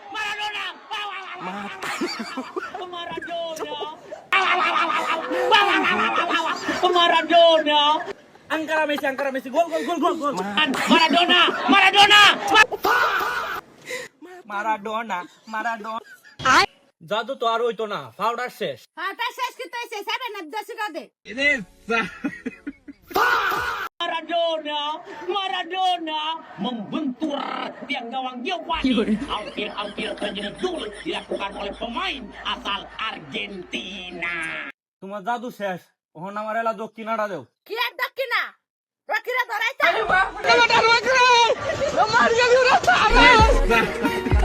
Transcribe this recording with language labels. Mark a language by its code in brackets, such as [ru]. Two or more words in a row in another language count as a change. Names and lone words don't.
[id] Ankara Messi, gol. Maradona. [bn] জাদু তো আর হইতো না, পাউডার শেষ। হ্যাঁ তা শেষ কি তাইছে 7 এর 10 টাকা দে। [id] Maradona membentur tiang gawang Giovanni. Hampir terjadi gol dilakukan oleh pemain asal Argentina. [bn] তোমার জাদু শেষ, ওহন আমার এলা দক্ষিণাটা দেও। কি আর দক্ষিণা রকিরা ধরাইতা।